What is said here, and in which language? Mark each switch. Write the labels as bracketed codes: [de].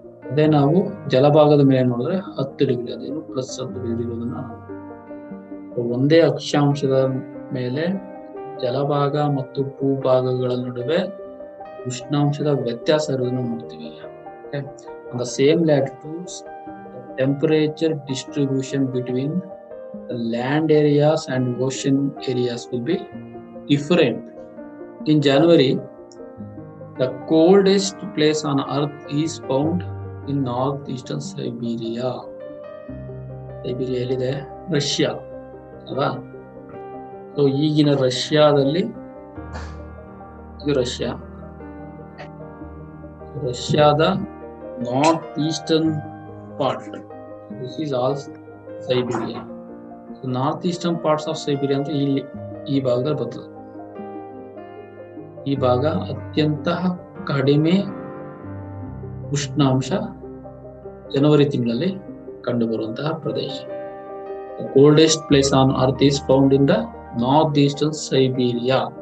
[kn] ಅದೇ ನಾವು ಜಲಭಾಗದ ಮೇಲೆ ನೋಡಿದ್ರೆ 10 ಡಿಗ್ರಿ, ಅದೇನು +10 ಡಿಗ್ರಿ ಇರೋದನ್ನ ಒಂದೇ ಅಕ್ಷಾಂಶದ ಮೇಲೆ ಜಲಭಾಗ ಮತ್ತು ಭೂಭಾಗಗಳ ನಡುವೆ ಉಷ್ಣಾಂಶದ ವ್ಯತ್ಯಾಸ ಇರೋದನ್ನು ನೋಡ್ತೀವಿ. [en] On the same latitudes, the temperature distribution between the land areas and ocean areas will be different. In January, the coldest place on earth is found in northeastern Siberia. [kn] Siberia ಎಲ್ಲಿದೆ? Russia ಅಲ್ವಾ? So ಈಗಿನ ರಷ್ಯಾದಲ್ಲಿ, ಇದು ರಷ್ಯಾದ north eastern part, [en] This is all Siberia. [kn] So [en] north eastern parts of Siberia [kn] ಅಂದ್ರೆ ಇಲ್ಲಿ ಈ ಭಾಗದಲ್ಲಿ ಬರ್ತದೆ. ಈ ಭಾಗ ಅತ್ಯಂತ ಕಡಿಮೆ ಉಷ್ಣಾಂಶ ಜನವರಿ ತಿಂಗಳಲ್ಲಿ ಕಂಡು ಬರುವಂತಹ ಪ್ರದೇಶ. [en] The coldest place on earth is found in the northeastern Siberia.